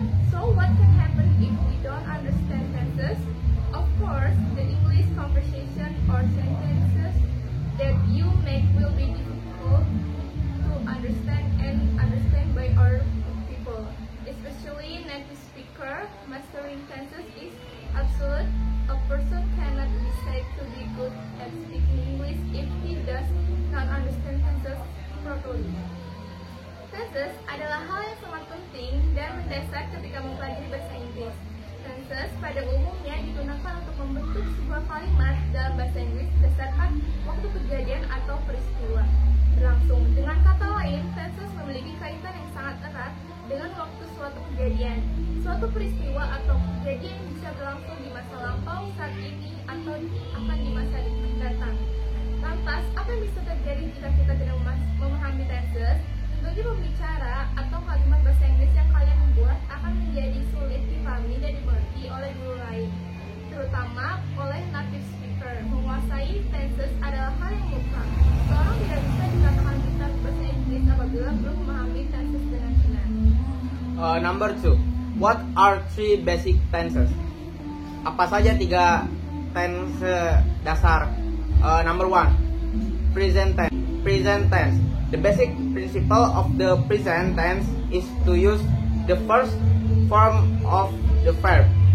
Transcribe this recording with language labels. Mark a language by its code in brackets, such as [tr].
[en] So what can happen if we don't understand tenses? Of course, the English conversation or sentences that you make will be difficult to understand by our people, especially native speaker. Mastering tenses is absolute. A person cannot be said to be good at speaking English if he does not understand tenses properly. [id] Tenses adalah hal yang sangat penting dan mendasar ketika mempelajari bahasa Inggris. Tenses pada umumnya digunakan untuk membentuk sebuah kalimat dalam bahasa Inggris berdasarkan waktu kejadian atau peristiwa berlangsung. Dengan kata lain, tenses memiliki kaitan yang sangat erat dengan waktu suatu kejadian. Suatu peristiwa atau kejadian bisa berlangsung di masa lampau, saat ini, atau akan di masa datang. Lantas, apa yang bisa terjadi jika kita tidak memahami tenses? Tentunya pembicara atau kalimat bahasa Inggris yang kalian buat akan menjadi sulit dipahami dan dimengerti oleh guru lain, terutama oleh native speaker. Menguasai tenses adalah hal yang mutlak. Seorang tidak bisa dikatakan pintar bahasa Inggris apabila belum memahami tenses dengan benar. [en] Number 2, what are 3 basic tenses? [id] Apa saja 3 tense dasar? [en] Number 1, present tense. Present tense. The basic principle of the present tense is to use the first form of the verb.